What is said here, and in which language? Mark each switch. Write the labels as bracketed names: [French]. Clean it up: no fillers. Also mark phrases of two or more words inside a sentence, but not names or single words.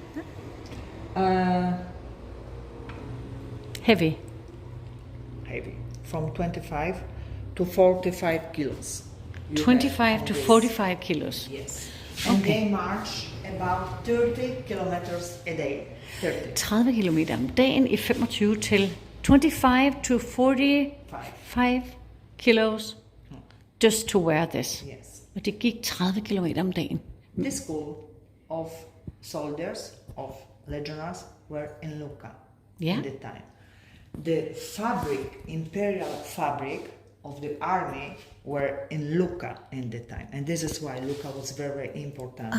[English] Heavy. Heavy. From 25 to 45 kilos. You 25 have to on this. 45 kilos. Yes. And Okay. they march about 30 kilometers a day. 30. [Danish] 30 kilometer om dagen i 25 til 25 [English] to 45 kilos just to wear this. Yes. [Danish] Og det gik 30 kilometer om dagen. [English] The school of soldiers, of legionnaires, were in Lucca Yeah. at the time. The fabric, imperial fabric of the army were in Lucca at the time. And this is why Lucca was very, very important.